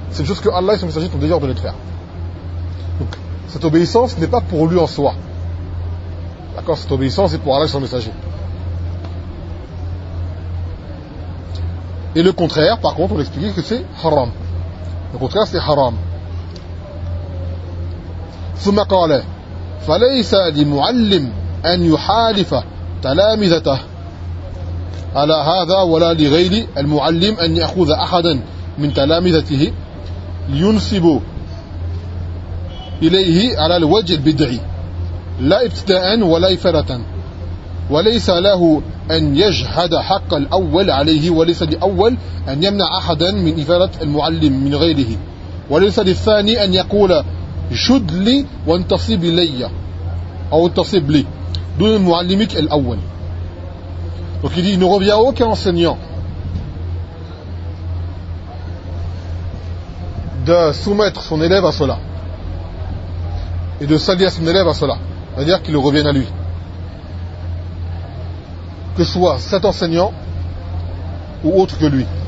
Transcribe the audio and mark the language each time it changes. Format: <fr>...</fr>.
<fr>C'est une chose que Allah et son messager t'ont déjà ordonné de faire. Donc cette obéissance n'est pas pour lui en soi. D'accord, cette obéissance est pour Allah et son messager. Et le contraire, par contre, on explique que c'est haram. Le contraire, c'est haram.</fr> <ar>ثم قال فليس لمعلم أن يحالف تلامذته على هذا ولا لغيري المعلم أن يأخذ أحدا من تلامذته لينسب إليه على الوجه البدعي لا ابتداء ولا إفادة وليس له أن يجحد حق الأول عليه وليس لأول أن يمنع أحدا من إفادة المعلم من غيره وليس للثاني أن يقول شد لي وانتصب لي أو انتصب لي دون معلمك الأول.</ar> <fr>Donc il dit, il ne revient à aucun enseignant de soumettre son élève à cela. Et de s'allier à son élève à cela. C'est-à-dire qu'il revienne à lui. Que ce soit cet enseignant ou autre que lui.</fr>